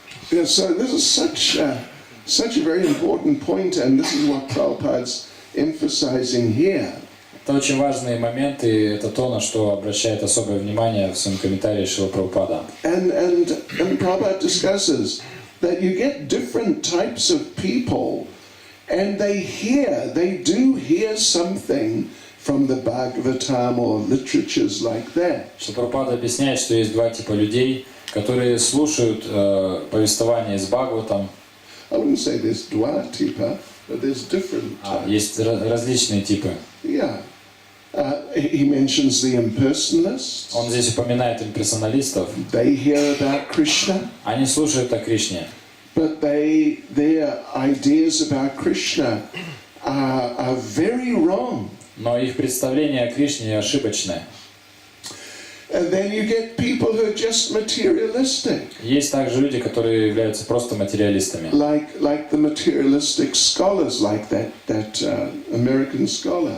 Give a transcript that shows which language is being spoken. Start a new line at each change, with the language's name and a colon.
English: Yeah, so this is such a very important point, and this is what Prabhupada's emphasizing here.
Russian: Это очень важные моменты, и это то, на что обращает особое внимание в своем комментарии Шрила Прабхупада.
English: And Prabhupada discusses that you get different types of people, and they do hear something from the Bhagavatam or literatures like that.
Russian: Что Прабхупада объясняет, что есть два типа людей, которые слушают повествование из Бхагаватам.
English: I wouldn't say there's
Russian: dva tipa,
English: but there's different types.
Russian: Есть различные типы.
English: Yeah. He mentions the impersonalists.
Russian: Он здесь упоминает имперсоналистов.
English: They hear about Krishna,
Russian: Они слушают о Кришне,
English: but their ideas about Krishna are very wrong.
Russian: но их представления о Кришне ошибочны.
English: And then you get people who are just materialistic.
Russian: Есть также люди, которые являются просто материалистами.
English: Like the materialistic scholars, like that American scholar.